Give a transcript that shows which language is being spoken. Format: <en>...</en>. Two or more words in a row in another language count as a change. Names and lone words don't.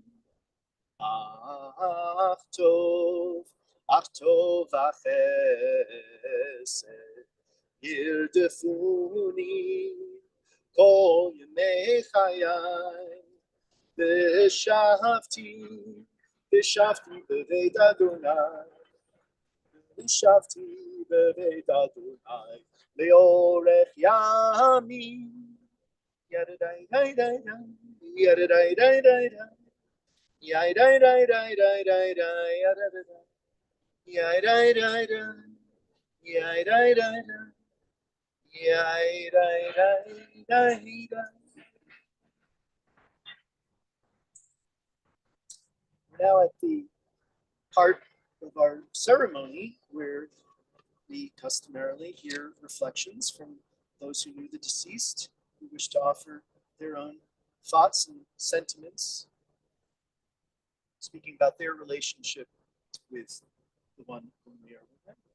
<he>אך טוב החסד ירדפוני כל ימי חיי, ושבתי בבית אדוני, ושבתי בבית אדוני לאורך ימים. ידעי די די די, ידעי די די די, yai dai dai dai dai dai dai yai dai dai dai yai dai dai dai yai dai dai dai dai.</he> <en>Now at the part of our ceremony where we customarily hear reflections from those who knew the deceased, who wish to offer their own thoughts and sentiments, speaking about their relationship with the one whom we are with.</en>